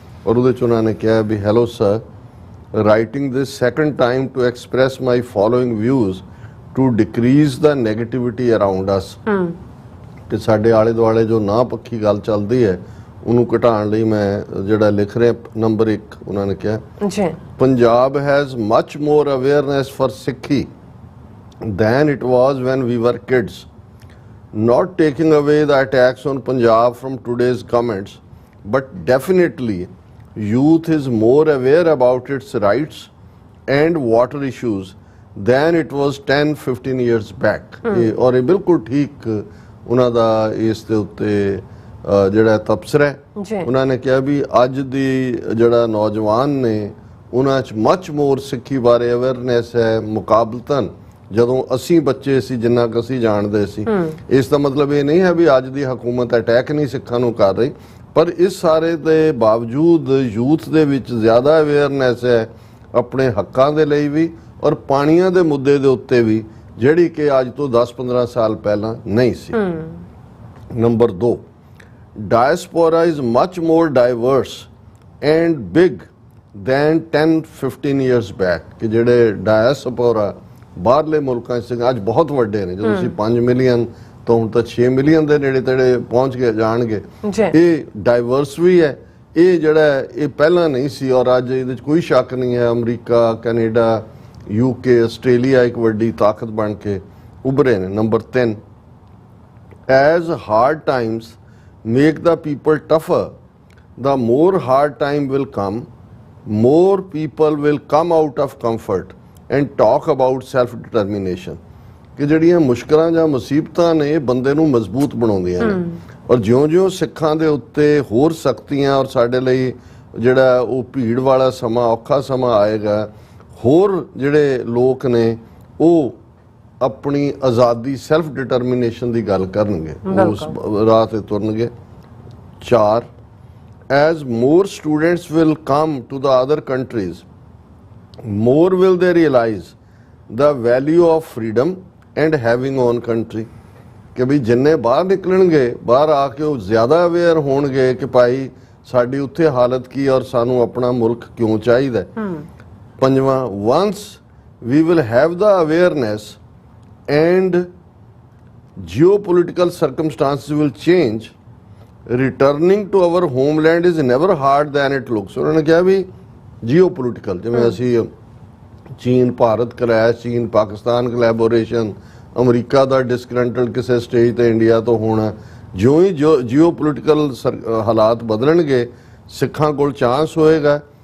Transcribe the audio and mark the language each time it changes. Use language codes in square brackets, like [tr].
[pa] ਔਰ ਉਹਦੇ 'ਚ ਉਹਨਾਂ ਨੇ ਕਿਹਾ ਵੀ [en] Hello sir, writing this second time to express my following views to decrease the negativity around us. [pa] ਕਿ ਸਾਡੇ ਆਲੇ ਦੁਆਲੇ ਜੋ ਨਾ ਪੱਖੀ ਗੱਲ ਚੱਲਦੀ ਹੈ ਉਹਨੂੰ ਘਟਾਉਣ ਲਈ ਮੈਂ ਜਿਹੜਾ ਲਿਖ ਰਿਹਾ। ਨੰਬਰ 1 ਉਹਨਾਂ ਨੇ ਕਿਹਾ, [en] Punjab has much more awareness for Sikhi than it was when we were kids. Not taking away the attacks on Punjab from today's comments, but definitely youth is more aware about its rights and water issues than it was 10-15 years back. [pa] और ये बिल्कुल ठीक उन्हां दा इस दे उत्ते ਜਿਹੜਾ ਤਬਸਰਾ ਹੈ। ਉਹਨਾਂ ਨੇ ਕਿਹਾ ਵੀ ਅੱਜ ਦੀ ਜਿਹੜਾ ਨੌਜਵਾਨ ਨੇ ਉਹਨਾਂ 'ਚ ਮਚ ਮੋਰ ਸਿੱਖੀ ਬਾਰੇ ਅਵੇਅਰਨੈਸ ਹੈ ਮੁਕਾਬਲਤਨ ਜਦੋਂ ਅਸੀਂ ਬੱਚੇ ਸੀ, ਜਿੰਨਾ ਕੁ ਅਸੀਂ ਜਾਣਦੇ ਸੀ। ਇਸ ਦਾ ਮਤਲਬ ਇਹ ਨਹੀਂ ਹੈ ਵੀ ਅੱਜ ਦੀ ਹਕੂਮਤ ਅਟੈਕ ਨਹੀਂ ਸਿੱਖਾਂ ਨੂੰ ਕਰ ਰਹੀ, ਪਰ ਇਸ ਸਾਰੇ ਦੇ ਬਾਵਜੂਦ ਯੂਥ ਦੇ ਵਿੱਚ ਜ਼ਿਆਦਾ ਅਵੇਅਰਨੈਸ ਹੈ ਆਪਣੇ ਹੱਕਾਂ ਦੇ ਲਈ ਵੀ ਔਰ ਪਾਣੀਆਂ ਦੇ ਮੁੱਦੇ ਦੇ ਉੱਤੇ ਵੀ, ਜਿਹੜੀ ਕਿ ਅੱਜ ਤੋਂ 10-15 ਸਾਲ ਪਹਿਲਾਂ ਨਹੀਂ ਸੀ। [en] Number 2, diaspora is much more diverse and big than 10-15 years back। [pa] ਕਿ ਜਿਹੜੇ ਡਾਇਸਪੋਰਾ ਬਾਹਰਲੇ ਮੁਲਕਾਂ 'ਚ ਅੱਜ ਬਹੁਤ ਵੱਡੇ ਨੇ, ਜਦੋਂ ਅਸੀਂ 5 ਮਿਲੀਅਨ ਤੋਂ ਹੁਣ ਤਾਂ 6 ਮਿਲੀਅਨ ਦੇ ਨੇੜੇ ਤੇੜੇ ਪਹੁੰਚ ਕੇ ਜਾਣਗੇ। ਇਹ ਡਾਈਵਰਸ ਵੀ ਹੈ, ਇਹ ਜਿਹੜਾ ਇਹ ਪਹਿਲਾਂ ਨਹੀਂ ਸੀ ਔਰ ਅੱਜ ਇਹਦੇ 'ਚ ਕੋਈ ਸ਼ੱਕ ਨਹੀਂ ਹੈ। ਅਮਰੀਕਾ, ਕੈਨੇਡਾ, UK, ਆਸਟ੍ਰੇਲੀਆ ਇੱਕ ਵੱਡੀ ਤਾਕਤ ਬਣ ਕੇ ਉੱਭਰੇ ਨੇ। [en] Number 3, as hard times make the people tougher, the more hard time will come, more people will come out of comfort and talk about self determination। [pa] ਕਿ ਜਿਹੜੀਆਂ ਮੁਸ਼ਕਲਾਂ ਜਾਂ ਮੁਸੀਬਤਾਂ ਨੇ ਇਹ ਬੰਦੇ ਨੂੰ ਮਜ਼ਬੂਤ ਬਣਾਉਂਦੀਆਂ ਨੇ ਔਰ ਜਿਉਂ-ਜਿਉਂ ਸਿੱਖਾਂ ਦੇ ਉੱਤੇ ਹੋਰ ਸਖਤੀਆਂ ਔਰ ਸਾਡੇ ਲਈ ਜਿਹੜਾ ਉਹ ਭੀੜ ਵਾਲਾ ਸਮਾਂ, ਔਖਾ ਸਮਾਂ ਆਏਗਾ, ਹੋਰ ਜਿਹੜੇ ਲੋਕ ਨੇ ਉਹ ਆਪਣੀ ਆਜ਼ਾਦੀ, ਸੈਲਫ ਡਿਟਰਮੀਨੇਸ਼ਨ ਦੀ ਗੱਲ ਕਰਨਗੇ, ਉਸ ਰਾਹ ਤੇ ਤੁਰਨਗੇ। [en] 4, as more students will come to the other countries, more will they realize the value of freedom and having own country। [pa] ਕਿ ਵੀ ਜਿੰਨੇ ਬਾਹਰ ਨਿਕਲਣਗੇ, ਬਾਹਰ ਆ ਕੇ ਉਹ ਜ਼ਿਆਦਾ ਅਵੇਅਰ ਹੋਣਗੇ ਕਿ ਭਾਈ ਸਾਡੀ ਉੱਥੇ ਹਾਲਤ ਕੀ ਔਰ ਸਾਨੂੰ ਆਪਣਾ ਮੁਲਕ ਕਿਉਂ ਚਾਹੀਦਾ। [en] 5ਵਾਂ, once we will have the awareness and geopolitical circumstances will change, returning to our homeland is never hard than it looks। [pa] ਉਹਨਾਂ ਨੇ ਕਿਹਾ ਵੀ geopolitical, ਜਿਵੇਂ ਅਸੀਂ ਚੀਨ ਭਾਰਤ ਕਲੈਸ਼, ਚੀਨ ਪਾਕਿਸਤਾਨ ਕੋਲੈਬੋਰੇਸ਼ਨ, ਅਮਰੀਕਾ ਦਾ ਡਿਸਗਰੰਟਲ ਕਿਸੇ ਸਟੇਜ ਤੇ ਇੰਡੀਆ ਤੋਂ ਹੋਣਾ। ਜਿਉਂ ਹੀ ਜੀਓਪੋਲਿਟੀਕਲ ਹਾਲਾਤ ਬਦਲਣਗੇ ਸਿੱਖਾਂ ਕੋਲ ਚਾਂਸ ਹੋਏਗਾ।